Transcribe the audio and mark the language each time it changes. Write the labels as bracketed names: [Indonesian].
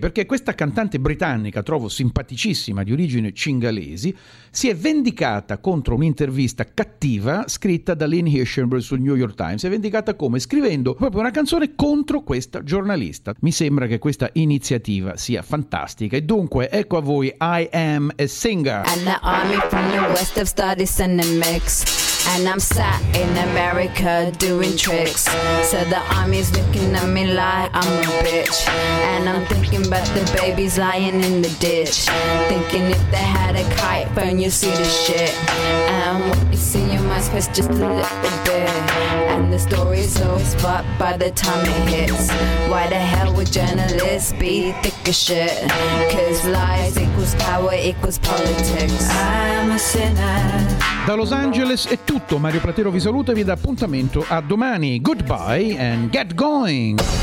[Italian] Perché questa cantante britannica, trovo simpaticissima, di origine cingalesi, si è vendicata contro un'intervista cattiva scritta da Lynn Hirschenberg sul New York Times. Si è vendicata come? Scrivendo proprio una canzone contro questa giornalista. Mi sembra che questa iniziativa sia fantastica. E dunque, ecco a voi I Am a Singer. [English] Army from the west have started sending mics, and I'm sat in America doing tricks. So the army's looking at me like I'm a bitch, and I'm thinking about the babies lying in the ditch. Thinking if they had a kite phone, you'd see the shit. And what you see in my space just a little bit, and the story's always fucked by the time it hits. Why the hell would journalists be thick as shit? 'Cause lies equals power equals politics. I'm a sinner. [Italian] Da Los Angeles è tutto, Mario Platero vi saluta e vi dà appuntamento a domani. [English] Goodbye and get going!